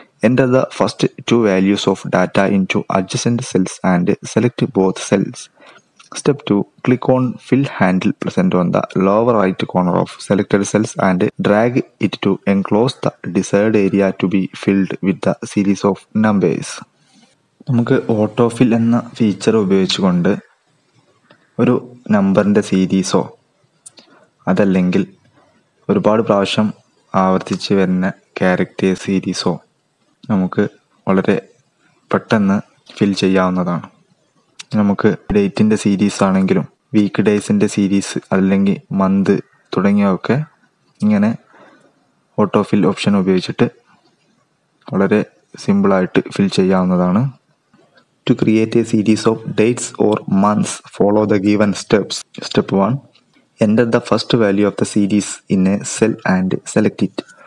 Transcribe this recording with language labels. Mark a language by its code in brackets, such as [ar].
[en] Enter the first two values of data into adjacent cells and select both cells. Step 2. Click on Fill handle present on the lower right corner of selected cells and drag it to enclose the desired area to be filled with the series of numbers. [ml] നമുക്ക് autofill എന്ന feature ഉപയോഗിച്ചുകൊണ്ട് ഒരു നമ്പറിൻ്റെ സീരീസോ അതല്ലെങ്കിൽ ഒരുപാട് പ്രാവശ്യം ആവർത്തിച്ച് വരുന്ന ക്യാരക്ടർ സീരീസോ നമുക്ക് വളരെ പെട്ടെന്ന് ഫിൽ ചെയ്യാവുന്നതാണ്. നമുക്ക് ഡേറ്റിൻ്റെ സീരീസ് ആണെങ്കിലും വീക്ക് ഡേയ്സിൻ്റെ സീരീസ് അല്ലെങ്കിൽ മന്ത് തുടങ്ങിയവയൊക്കെ ഇങ്ങനെ ഓട്ടോ ഫിൽ ഓപ്ഷൻ ഉപയോഗിച്ചിട്ട് വളരെ സിമ്പിളായിട്ട് ഫിൽ ചെയ്യാവുന്നതാണ്. [en] To create a series of dates or months, follow the given steps. Step 1. Enter the first value of the series in a cell and select it.